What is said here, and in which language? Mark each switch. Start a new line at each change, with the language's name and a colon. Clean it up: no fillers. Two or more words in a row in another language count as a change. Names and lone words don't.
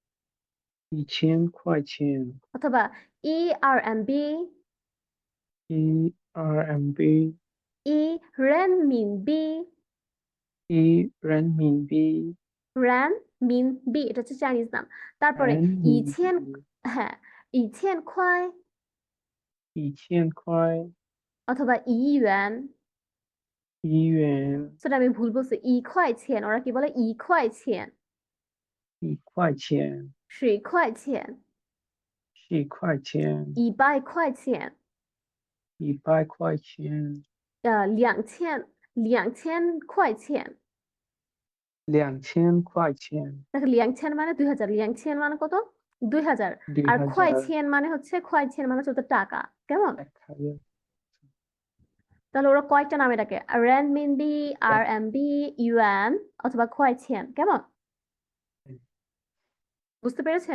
Chinese: 1000块钱。
Bangla: অথবা ই আরএমবি।
Chinese: 1 RMB。一人民币. 1 人民币。
Bangla: র্যান মিন বি, এটা হচ্ছে চাইনিজ নাম। তারপরে ইছিয়েন।
Chinese: 人民币。
Bangla: হ্যাঁ, 1000块
Chinese: 1000块
Bangla: অথবা 1元
Chinese: 1元
Bangla: সেটা আমি ভুল বলছি 1块钱 ওরা কি বলে 1块钱
Chinese: 1块钱 10块钱 10块钱 100块钱 100块钱 2000块钱 2000块钱
Bangla: দেখো 2000 মানে 2000 2000 মানে কত 2000 আর
Chinese: 2000
Bangla: 块钱 মানে হচ্ছে 块钱 মানে হচ্ছে টাকা কেমন
Chinese: 1000
Bangla: তাহলে ওরা কয়টা নামে ডাকে রেনমিনবি আরএমবি ইউয়ান অথবা 块钱 কেমন বুঝতে পেরেছেন